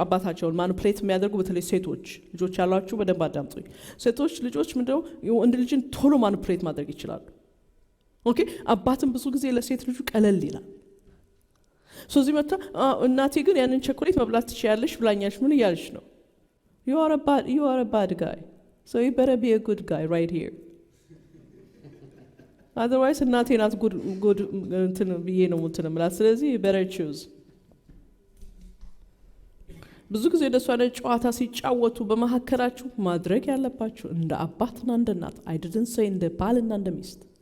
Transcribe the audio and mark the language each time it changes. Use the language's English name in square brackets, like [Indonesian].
[Amharic] አባታቸውን ማኒፕሌት የሚያደርጉ በተለይ ሴቶች ልጆች ያሏችሁ በደንብ አዳምጡኝ። ሴቶች ልጆች ምንድነው ወንድ ልጅን ቶሎ ማኒፕሌት ማድረግ ይችላሉ። ኦኬ አባትም ብዙ ጊዜ ለሴት ልጁ ቀለል ይላል። ስለዚህ መጣ እናቴ ግን ያንን ቸኮሌት መብላት ትችያለሽ ብላኛለሽ። ምን እያለሽ ነው? [English] you are a bad guy, so you better be a good guy right here. [Amharic] otherwise እናቴ ናት good እንትን ብዬ ነው እንትን ማለት። ስለዚህ you better choose። ብዙ ጊዜ ደስ ያለ ጨዋታ ሲጫወቱ በመሐከራችሁ ማድረግ ያለባችሁ እንደ አባትና እንደ እናት I didn't say እንደ ባልና እንደ ሚስት